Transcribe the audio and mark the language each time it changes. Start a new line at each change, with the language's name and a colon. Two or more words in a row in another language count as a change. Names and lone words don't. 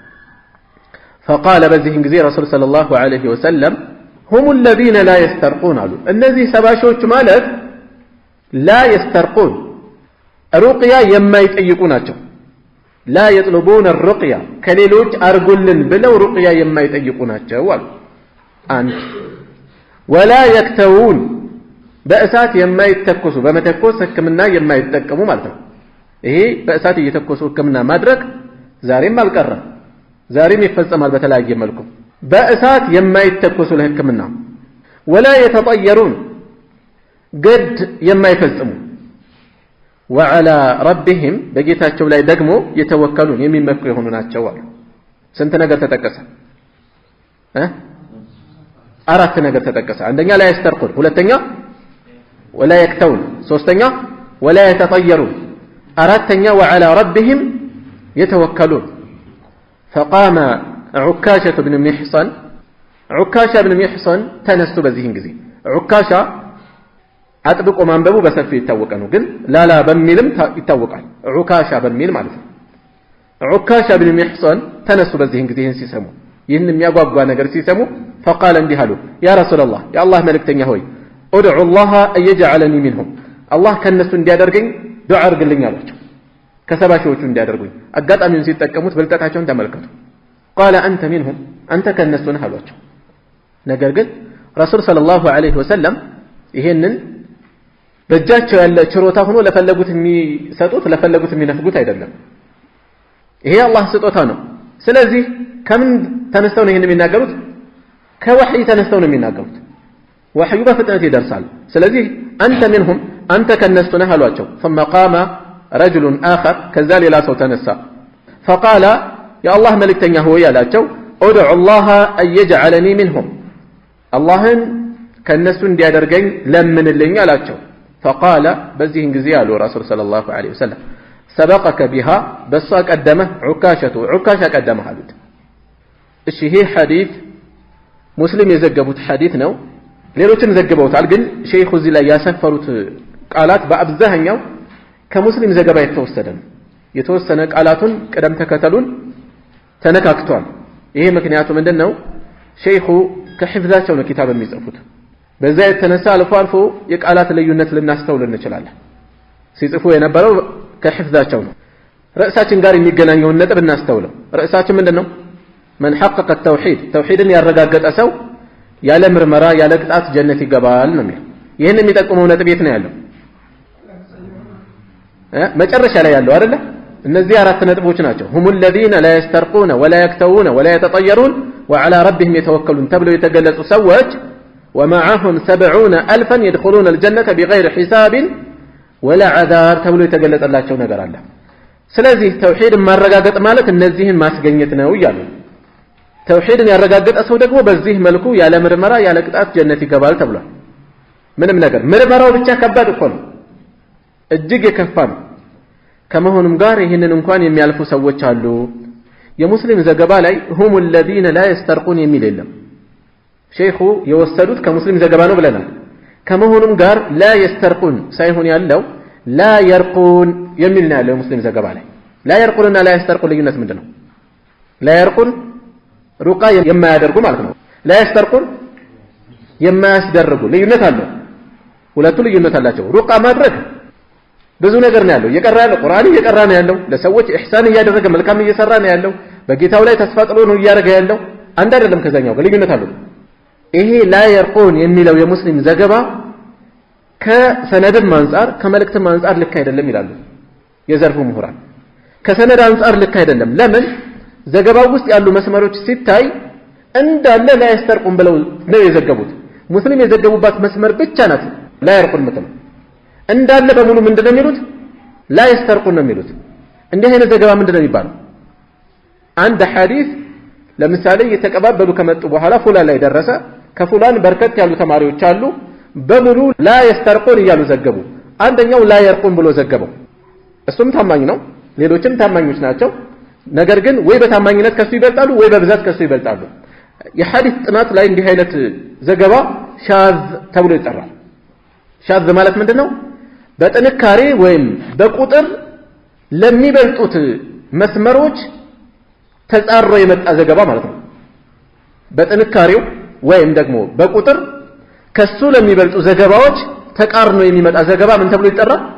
Arabic: فقال
Amharic: በዚህን ጊዜ
Arabic: ረሱል صلى الله عليه وسلم هم الذين لا يسترقون
Amharic: አሉ እነዚህ ሰባሾች ማለት
Arabic: لا يسترقون
Amharic: ሩቅያ የማይጠይቁ ናቸው
Arabic: لا يطلبون الرقية
Amharic: ከሌሎች አርጉልን ብለው ሩቅያ የማይጠይቁ ናቸው አሉ አንድ
Arabic: ولا يكتوون
Amharic: በእሳት የማይተኮሱ በመተኮስ ህክምና የማይጠቀሙ ማለት ነው ይሄ በእሳት እየተኮሱ ህክምና ማድረግ ዛሬም አልቀረም ዛሬም ይፈጸማል በተለያየ መልኩ በእሳት የማይተኮሱ ለህክምና
Arabic: ولا يتطيرون
Amharic: قد የማይፈጽሙ
Arabic: وعلى ربهم
Amharic: በጌታቸው ላይ ደግሞ የተወከሉን የሚመኩ የሆኑ ናቸው አሉ ስንት ነገር ተጠቀሰ አራት ነገር ተጠቀሰ አንደኛ
Arabic: لا يسترقون
Amharic: ሁለተኛ
Arabic: ولا يكتون
Amharic: ሶስተኛ
Arabic: ولا يتطيرون
Amharic: አራተኛ
Arabic: وعلى ربهم يتوكلون فقام عكاشة بن
Amharic: محصن ተነሱ በዚህን ጊዜ عكاشة አጥብቆ ማንበቡ በሰፊው ይታወቀ ነው ግን ላላ በሚልም ይታወቃል ዑካሻ በሚል ማለት ነው ዑካሻ ብን ሚህሰን ተነሱ በዚህን ጊዜ ይህን ሲሰሙ ይህን የሚያጓጓ ነገር ሲሰሙ فقال እንዲህ አሉ
Arabic: يا رسول الله
Amharic: የአላህ መልእክተኛ ሆይ
Arabic: ادعو الله ان يجعلني منهم الله
Amharic: ከነሱ እንዲያደርገኝ ዱዓ አድርግልኝ አላቸው ከሰባሾቹ እንዲያደርጉኝ አጋጣሚውን ሲጠቀሙት በልጠታቸውን ተመልከቱ
Arabic: قال انت منهم
Amharic: አንተ ከነሱ ነህ አሏቸው ነገር ግን
Arabic: رسول صلى الله عليه وسلم
Amharic: ይሄንን በእጃቸው ያለ ችሮታ ሆኖ ለፈለጉት የሚሰጡት ለፈለጉት የሚነፍጉት አይደለም ይሄ አላህ ስጦታ ነው ስለዚህ ከምን ተነስተው ነው ይሄን የሚናገሩት ከወህይ ተነስተው ነው የሚናገሩት ወህዩ በፍጥነት ይደርሳል ስለዚህ አንተ منهم አንተ ከነሱ ነህ አሏቸው
Arabic: ثم قام رجل آخر
Amharic: ከዛ ሌላ ሰው ተነሳ
Arabic: فقال يا الله
Amharic: መልእክተኛ ሆይ ያላቸው
Arabic: ادعو الله ان يجعلني منهم
Amharic: አላህን ከነሱ እንዲያደርገኝ ለምንልኝ አላቸው فقال በዚህን ጊዜ አሉ
Arabic: رسول صلى الله عليه وسلم سبقك بها
Amharic: በሷ ቀደመህ ዑካሻ ቀደመህ አሉት እሺ ይሄ ሐዲስ ሙስሊም የዘገቡት ሐዲስ ነው ሌሎችም ዘግበውታል ግን ሼኹ እዚህ ላይ ያሰፈሩት ቃላት በአብዛኛው ከሙስሊም ዘገባ የተወሰደ ነው የተወሰነ ቃላቱን ቀደም ተከተሉን ተነካክቷል ይሄ ምክንያቱ ምንድነው ሼኹ ከሕፍዛቸው ነው ኪታብ የሚጽፉት በዛ የተነሳ አልፎ የቃላት ልዩነት ልናስተውል እንችላለን ሲጽፉ የነበረው ከሕፍዛቸው ነው ርዕሳችን ጋር የሚገናኘውን ነጥብ እናስተውለው ርዕሳችን ምንድነው
Arabic: من حقق التوحيد
Amharic: توحيدን ያረጋገጠ ሰው ያለ ምርመራ ያለ ቅጣት ጀነት ይገባል ነው የሚለው ይሄን የሚጠቁመው ነጥብ የት ነው ያለው መጨረሻ ላይ ያለው አይደለ እነዚህ አራት ነጥቦች ናቸው
Arabic: هم الذين لا يسترقون ولا يكتوون ولا يتطيرون وعلى ربهم يتوكلون
Amharic: ተብለው የተገለጹ ሰዎች
Arabic: ومعهم 70,000 يدخلون الجنة بغير حساب ولا عذاب
Amharic: ተብለው የተገለጸላቸው ነገር አለ ስለዚህ ተውሂድ ማረጋገጥ ማለት እነዚህን ማስገኘት ነው ይላሉ ተውሂድን ያረጋገጠ ሰው ደግሞ በዚህ መልኩ ያለ ምርመራ ያለ ቅጣት ጀነት ይገባል ተብሏል። ምንም ነገር ምርመራው ብቻ ከባድ እኮ ነው፣ እጅግ የከፋ ነው። ከመሆኑም ጋር ይህንን እንኳን የሚያልፉ ሰዎች አሉ። የሙስሊም ዘገባ ላይ
Arabic: هم الذين لا يسترقون
Amharic: የሚል የለም። ሼኹ የወሰዱት ከሙስሊም ዘገባ ነው ብለናል። ከመሆኑም ጋር
Arabic: لا يسترقون
Amharic: ሳይሆን ያለው
Arabic: لا يرقون
Amharic: የሚል ነው ያለው ሙስሊም ዘገባ ላይ።
Arabic: لا يرقون
Amharic: እና
Arabic: لا يسترقون
Amharic: ልዩነት ምንድነው?
Arabic: لا يرقون
Amharic: ሩቃ የማያደርጉ ማለት ነው።
Arabic: لا يسترقون
Amharic: የማያስደርጉ ልዩነት አለው። ሁለቱ ልዩነት አላቸው። ሩቃ ማድረግ ብዙ ነገር ነው ያለው። እየቀራ ያለው ቁርአን እየቀራ ነው ያለው። ለሰዎች ኢህሳን እያደረገ መልካም እየሰራ ነው ያለው። በጌታው ላይ ተስፋ ጥሎ ነው እያደረገ ያለው። አንድ አይደለም ከዛኛው ጋር ልዩነት አለው። ይሄ
Arabic: لا يرقون
Amharic: የሚለው የሙስሊም ዘገባ ከሰነድም አንፃር ከመልእክትም አንፃር ልክ አይደለም ይላሉ የዘርፉ ምሁራን። ከሰነድ አንፃር ልክ አይደለም። ለምን? ዘገባው ውስጥ ያሉ መስመሮች ሲታይ እንዳለ
Arabic: لا يسترقون
Amharic: ብለው ነው የዘገቡት። ሙስሊም የዘገቡባት መስመር ብቻ ናት
Arabic: لا يرقون
Amharic: ምትለው እንዳለ በሙሉ ምንድነው የሚሉት?
Arabic: لا يسترقون
Amharic: ነው የሚሉት። እንዲህ አይነት ዘገባ ምንድነው የሚባለው? አንድ ሐዲስ ለምሳሌ የተቀባበሉ ከመጡ በኋላ ፉላን ላይ ደረሰ። ከፉላን በርከት ያሉ ተማሪዎች አሉ። በሙሉ
Arabic: لا يسترقون
Amharic: እያሉ ዘገቡ። አንደኛው
Arabic: لا يرقون
Amharic: ብሎ ዘገበው። እሱም ታማኝ ነው፣ ሌሎችም ታማኞች ናቸው። ነገር ግን ወይ በታማኝነት ከሱ ይበልጣሉ ወይ በብዛት ከሱ ይበልጣሉ። የሐዲስ ጥናት ላይ እንዲህ አይነት ዘገባ ሻዝ ተብሎ ይጠራል። ሻዝ ማለት ምንድነው? በጥንካሬ ወይም በቁጥር ለሚበልጡት መስመሮች ተጻሮ የመጣ ዘገባ ማለት ነው። በጥንካሬው ወይም ደግሞ በቁጥር ከሱ ለሚበልጡ ዘገባዎች ተቃርኖ የሚመጣ ዘገባ ምን ተብሎ ይጠራል?